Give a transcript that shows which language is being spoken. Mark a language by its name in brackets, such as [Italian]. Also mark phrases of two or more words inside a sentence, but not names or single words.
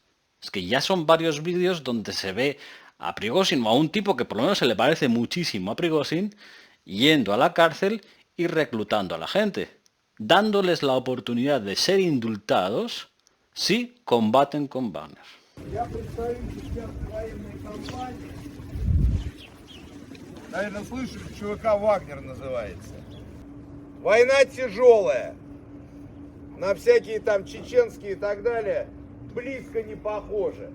[Spanish] Es que ya son varios vídeos donde se ve a Prigozhin o a un tipo que por lo menos se le parece muchísimo a Prigozhin yendo a la cárcel y reclutando a la gente, dándoles la oportunidad de ser indultados si combaten con Wagner. [Russian] Наверное, слышали, ЧВК «Вагнер» называется. Война тяжелая. На всякие там чеченские и так далее близко не похоже.